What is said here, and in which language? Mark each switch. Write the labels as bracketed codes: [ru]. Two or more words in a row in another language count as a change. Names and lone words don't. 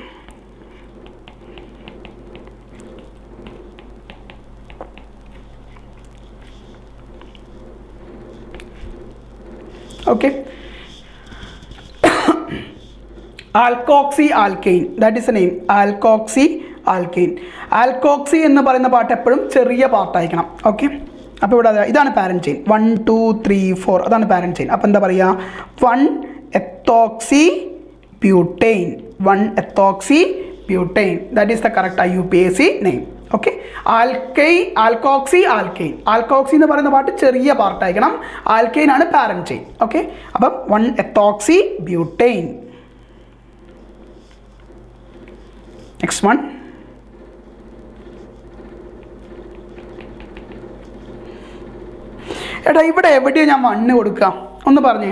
[en] okay, alkoxy alkane, that is a name. alkoxy alkane. [ml] ആൽക്കോക്സി എന്ന് പറയുന്ന പാർട്ട് എപ്പോഴും ചെറിയ പാർട്ടായിരിക്കണം. ഓക്കെ, അപ്പോൾ ഇവിടെ ഇതാണ് [en] parent chain. [ml] 1 2 3 4 അതാണ് [en] parent chain. [ml] അപ്പോൾ എന്താ പറയുക? 1 [en] ethoxy butane. 1 ethoxy butane. That is the correct IUPAC name. okay, alkoxy alkane. [ml] ആൽക്കോക്സി എന്ന് പറയുന്ന പാർട്ട് ചെറിയ പാർട്ടായിരിക്കണം. ആൽക്കെയിൻ ആണ് [en] parent chain. [ml] ഓക്കെ, അപ്പം 1 [en] ethoxy butane. next one [ml] എടാ ഇവിടെ എവിടെയാണ് ഞാൻ 1 കൊടുക്കുക ഒന്ന് പറഞ്ഞേ.